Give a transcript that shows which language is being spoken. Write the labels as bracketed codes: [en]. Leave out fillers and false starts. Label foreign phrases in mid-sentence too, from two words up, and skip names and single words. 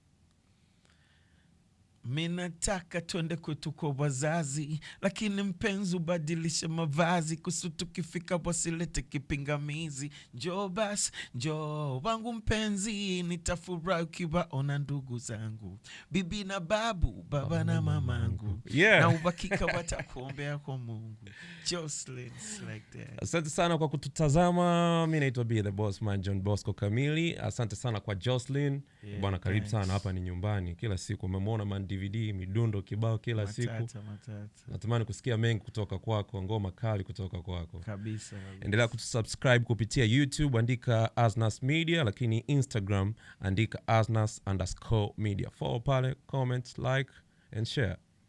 [sw] Minataka twende kwetu kwa wazazi, lakini mpenzi ubadilishe mavazi, kusu tukifika wasilete kipingamizi. Njoo basi, njoo wangu mpenzi, nitafurahi ukiwaona ndugu zangu, bibi na babu, baba na mamangu. Yeah. Na uhakika watakuombea kwa Mungu. [en] Jocelyn, like that. [sw] Asante sana kwa kututazama. Mimi naitwa Be The Boss Man John Bosco Kamili. Asante sana kwa Jocelyn. Yeah, Bwana karibu thanks. sana, hapa ni nyumbani. Kila siku umemwona man DVD, midundo kibao kila siku. Matata. Natamani kusikia mengi kutoka kwako, ngoma kali kutoka kwako. Kabisa. Endelea kutusubscribe kupitia YouTube, andika Asnas Media, lakini Instagram andika Asnas_media. [en] Follow pale, comment, like and share.